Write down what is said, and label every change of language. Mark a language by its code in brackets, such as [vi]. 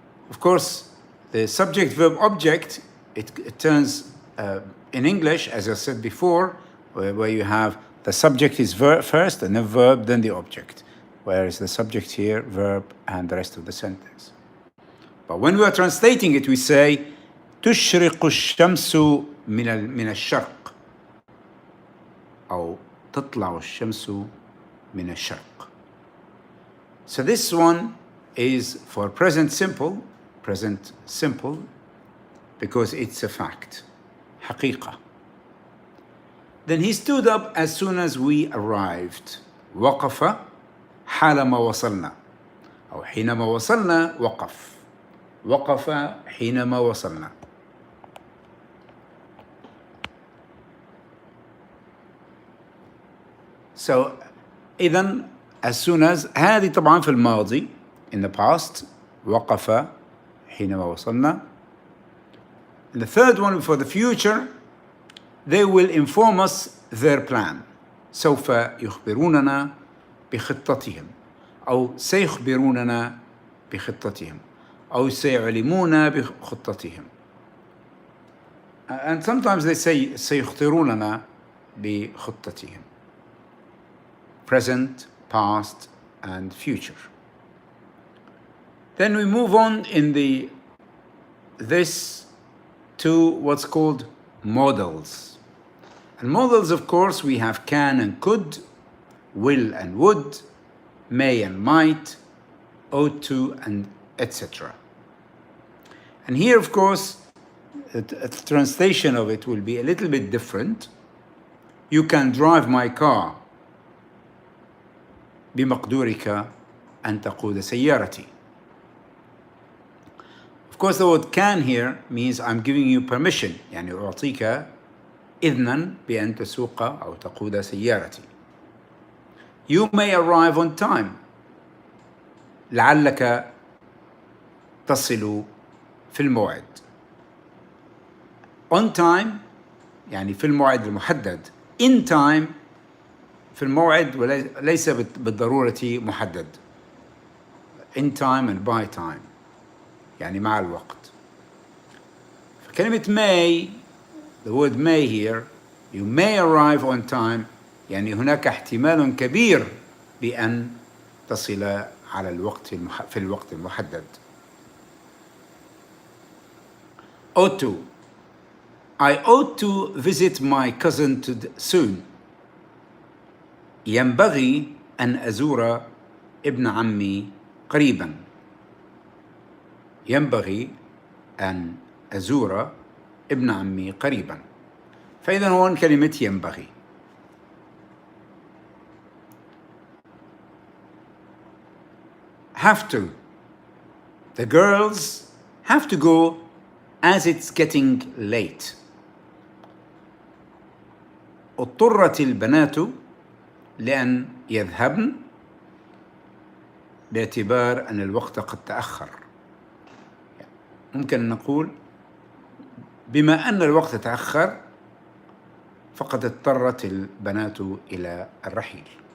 [en] Of course, the subject, verb, object, it turns in English, as I said before, where you have the subject is verb first, and the verb, then the object, whereas the subject here, verb, and the rest of the sentence. But when we are translating it, we say [ar] تشرق الشمس من الشرق أو تطلع الشمس من الشرق. [en] So this one is for present simple, because it's a fact, [ar] حقيقة. [en] Then he stood up as soon as we arrived. [ar] وقف حالما وصلنا أو حينما وصلنا وقف. وقف حينما وصلنا. [en] So, [ar] إذن [en] as soon as [ar] هذه طبعا في الماضي, [en] in the past, [ar] وقف حينما وصلنا. [en] And the third one for the future, they will inform us their plan. [ar] سوف يخبروننا بخطتهم أو سيخبروننا بخطتهم أو سيعلمون بخطتهم. [en] And sometimes they say [ar] سيخبروننا بخطتهم. [en] Present, past, and future. Then we move on in this to what's called modals. And modals, of course, we have can and could, will and would, may and might, ought to, and etc. And here, of course, a translation of it will be a little bit different. You can drive my car. [ar] بمقدورك أن تقود سيارتي. [en] Of course, the word can here means I'm giving you permission. [ar] يعني أعطيك إذنا بأن تسوق أو تقود سيارتي. [en] You may arrive on time. [ar] لعلك تصل في الموعد. [en] On time [ar] يعني في الموعد المحدد. [en] In time [ar] في الموعد وليس بالضرورة محدد. [en] In time and by time [ar] يعني مع الوقت. فكلمة [en] may, the word may here, you may arrive on time [ar] يعني هناك احتمال كبير بأن تصل على الوقت في الوقت المحدد. [en] Ought to. I ought to visit my cousin soon. [ar] ينبغي أن أزور ابن عمي قريبا. ينبغي أن أزور ابن عمي قريبا. فإذا هون كلمة ينبغي. [en] Have to. The girls have to go as it's getting late. [ar] اضطرت البنات لأن يذهبن باعتبار أن الوقت قد تأخر. ممكن نقول بما أن الوقت تأخر فقد اضطرت البنات إلى الرحيل.